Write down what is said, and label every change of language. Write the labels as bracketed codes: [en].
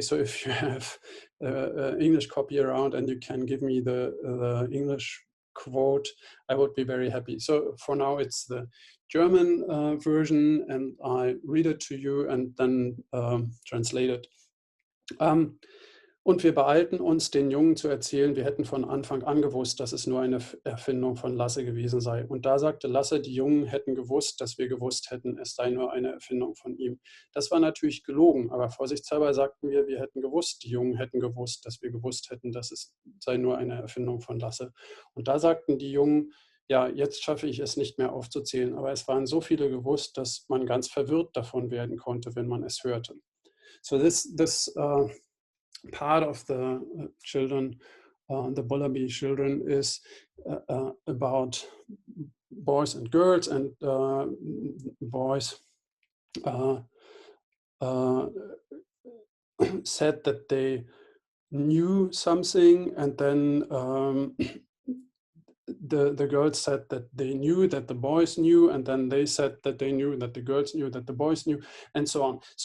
[en] So if you have an English copy around and you can give me the English quote, I would be very happy. So for now, it's the German version, and I read it to you and then translate it. [de] Und wir beeilten uns, den Jungen zu erzählen, wir hätten von Anfang an gewusst, dass es nur eine Erfindung von Lasse gewesen sei. Und da sagte Lasse, die Jungen hätten gewusst, dass wir gewusst hätten, es sei nur eine Erfindung von ihm. Das war natürlich gelogen, aber vorsichtshalber sagten wir hätten gewusst, die Jungen hätten gewusst, dass wir gewusst hätten, dass es sei nur eine Erfindung von Lasse. Und da sagten die Jungen, ja, jetzt schaffe ich es nicht mehr aufzuzählen, aber es waren so viele gewusst, dass man ganz verwirrt davon werden konnte, wenn man es hörte. [en] So this part of the children, the Bullerby children, is about boys and girls, and boys said that they knew something, and then the girls said that they knew that the boys knew, and then they said that they knew that the girls knew that the boys knew, and so on.